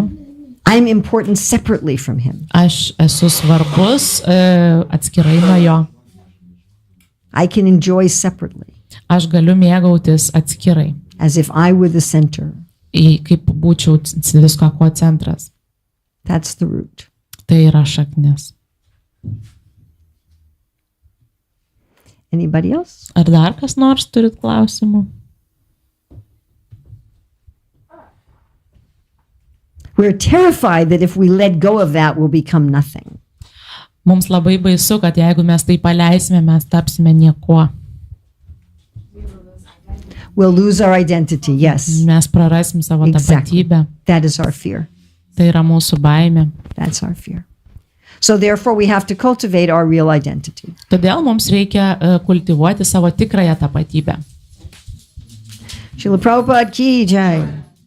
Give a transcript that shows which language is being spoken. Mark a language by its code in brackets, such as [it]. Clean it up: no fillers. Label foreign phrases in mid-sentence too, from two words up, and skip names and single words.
[en] I'm important separately from him. [lt] Aš esu svarbus atskirai nuo jo. [en] I can enjoy separately, [lt] Aš galiu mėgautis atskirai, [en] as if I were the center. [lt] kaip būčiau visko ko centras. [en] That's the root. [lt] Tai yra šaknis. [en] Anybody else? [lt] Ar dar kas nors turit klausimų? [en] We're terrified that if we let go of that, we'll become nothing. [lt] Mums labai baisu, kad jeigu mes tai paleisime, mes tapsime niekuo. [en] We'll lose our identity. Yes, [lt] Mes prarasim savo [en] Exactly. [lt] tapatybę. [en] that is our fear. [lt] Tai yra mūsų baimė. [en] That's our fear. So therefore, we have to cultivate our real identity. [lt] Todėl mums reikia kultivuoti savo tikrąją tapatybę. [hi] Srila Prabhupada ki jai.